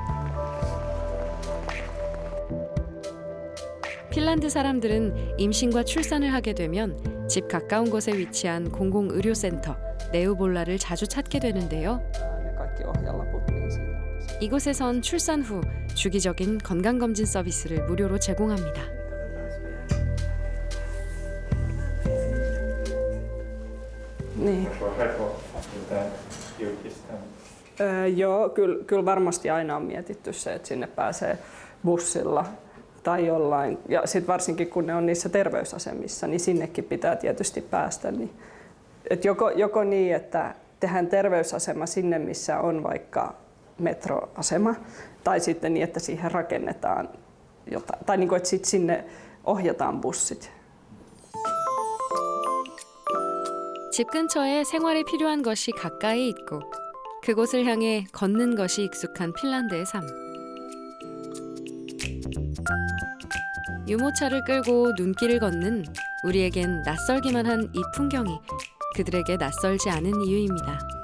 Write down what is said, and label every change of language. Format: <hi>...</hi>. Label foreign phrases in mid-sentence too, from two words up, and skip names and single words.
<ko>핀란드 사람들은 임신과 출산을 하게 되면 집 가까운 곳에 위치한 공공의료센터 네우볼라를 자주 찾게 되는데요. 이곳에선 출산 후 주기적인 건강검진 서비스를 무료로 제공합니다.</ko> <fi>Niin. Joo, kyllä varmasti aina on mietitty se, että sinne pääsee bussilla tai jollain. Ja sitten varsinkin kun ne on niissä terveysasemissa, niin sinnekin pitää tietysti päästä. Niin, et joko niin, että tehdään terveysasema sinne, missä on vaikka metroasema, tai sitten niin, että siihen rakennetaan jotain. Tai niin kuin, että sit sinne ohjataan bussit.</fi> <ko>집 근처에 생활에 필요한 것이 가까이 있고 그곳을 향해 걷는 것이 익숙한 핀란드의 삶. 유모차를 끌고 눈길을 걷는 우리에겐 낯설기만 한 이 풍경이 그들에게 낯설지 않은 이유입니다.</ko>